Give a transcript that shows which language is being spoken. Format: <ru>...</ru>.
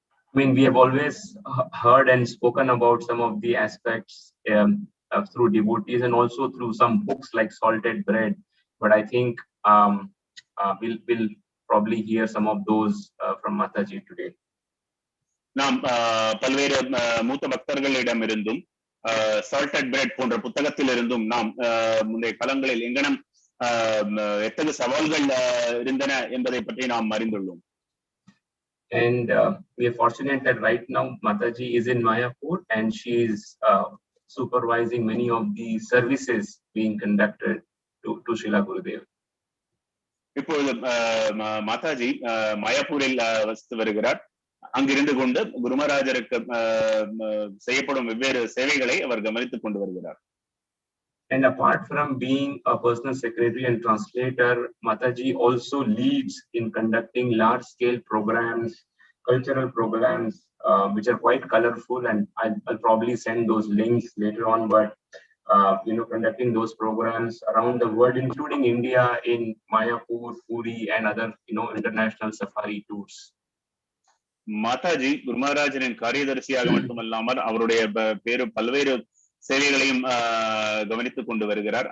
<en>I mean, we have always heard and spoken about some of the aspects through devotees and also through some books like Salted Bread. But I think we'll probably hear some of those from Mataji today.</en> <ta>நாம் பல்வேறு மூத்த பக்தர்களிடமிருந்தும் salted bread போன்ற புத்தகத்திலிருந்தும் நாம் முந்தைய காலங்களில் எங்கனம் எத்தகைய சவால்கள் இருந்தன என்பதை பற்றி நாம் அறிந்துள்ளோம்.</ta> <en>And we are fortunate that right now Mataji is in Mayapur and she is supervising many of the services being conducted to Srila Gurudev.</en> <ta>இப்பொழுது மாதாஜி மாயாப்பூரில் வசித்து வருகிறார். அங்கிருந்து கொண்டு குருமராஜருக்கு செய்யப்படும் வெவ்வேறு சேவைகளை அவர் கவனித்துக் கொண்டு வருகிறார்.</ta> <en>And apart from being a personal secretary and translator, Mataji also leads in conducting large-scale programs, cultural programs, which are quite colorful. And I'll probably send those links later on. But conducting those programs around the world, including India, in Mayapur, Puri, and other international safari tours.</en> <ta>Mataji குருமராஜரின் காரியதர்சியாக மட்டுமல்லாமல் அவருடைய பல்வேறு சேவைகளையும் கவனித்துக் கொண்டு வருகிறார்.</ta>